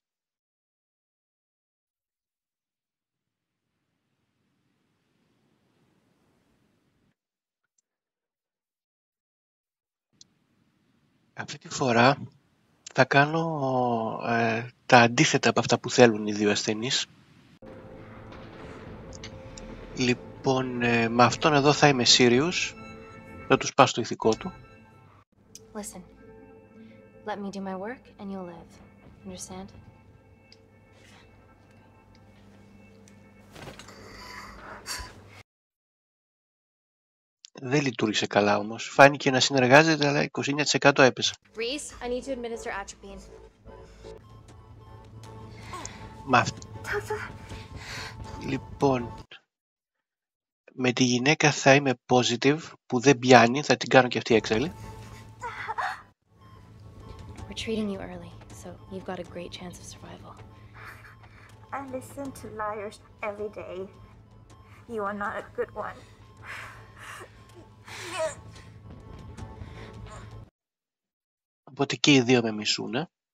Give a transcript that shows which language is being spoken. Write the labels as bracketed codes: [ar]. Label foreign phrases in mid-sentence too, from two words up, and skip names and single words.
[el] Αυτή τη φορά θα κάνω τα αντίθετα από αυτά που θέλουν οι δύο ασθενείς. Λοιπόν, με αυτόν εδώ θα είμαι serious. Θα του σπάσω το ηθικό του. [en] Listen, let me do my work and you'll live. Understand? [el] Δεν λειτουργήσε καλά όμως. Φάνηκε να συνεργάζεται, αλλά 29% έπεσε. [en] Reese, I need to administer atropine. [el] Λοιπόν, με τη γυναίκα θα είμαι positive, που δεν πιάνει, θα την κάνω και αυτή έξαλλη. [en] We're treating you early, so you've got a great chance of survival. I listen to liars every day. You are not a good one. [el] Οπότε και οι δύο με μισούνε.